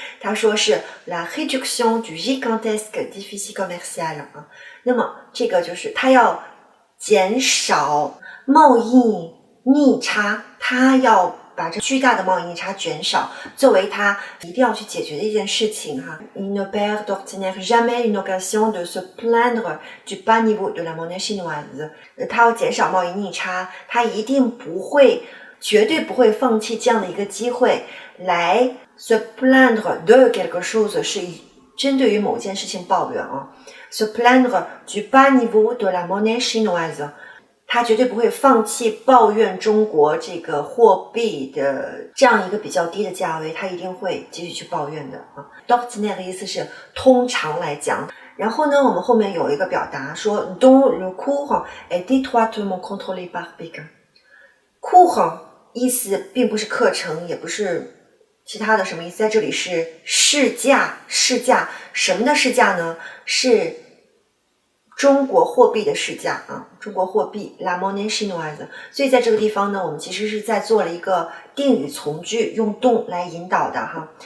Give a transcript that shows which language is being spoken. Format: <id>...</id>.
<zh>他说是</zh> <fr>la réduction du gigantesque déficit commercial 啊。</fr> <zh>那么这个就是他要减少贸易逆差，他要把这巨大的贸易逆差减少，作为他一定要去解决的一件事情哈。</zh> <fr>Il ne perd d'ordinaire jamais une occasion de se plaindre du bas niveau de la monnaie chinoise。</fr> <zh>他要减少贸易逆差，他一定不会，绝对不会放弃这样的一个机会来</zh> <fr>se plaindre de quelque chose，</fr> <zh>是针对于某件事情抱怨啊。</zh> <fr>se plaindre du bas niveau de la monnaie chinoise，</fr> <zh>他绝对不会放弃抱怨中国这个货币的这样一个比较低的价位，他一定会继续去抱怨的啊。 d'ordinaire 的意思是通常来讲。然后呢，我们后面有一个表达说</zh> <fr>dont le cours est étroitement contrôlé par Pékin。</fr> <zh>cours 意思并不是课程，也不是其他的什么意思，在这里是市价，市价什么的市价呢？是中国货币的市价啊，中国货币</zh> <fr>la monnaie chinoise。</fr> <zh>所以在这个地方呢，我们其实是在做了一个定语从句，用动来引导的哈。</zh>